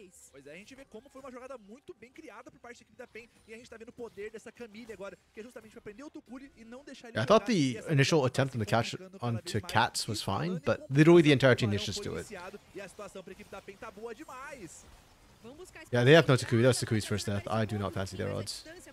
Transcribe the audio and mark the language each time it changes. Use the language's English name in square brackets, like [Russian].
[Portuguese] Pois é, a gente vê como foi uma jogada muito bem criada por parte da equipe da PEN e a gente tá vendo o poder dessa Camille agora, que é justamente pra prender o Tukuri e não deixar ele. [English] I thought the initial attempt on the catch onto Cats was fine, but literally the entire team needs to just do it. [Portuguese] E a situação pra equipe da PEN tá boa demais. [English] Yeah, they have no Takui. That's Takui's first death. I do not fancy their odds.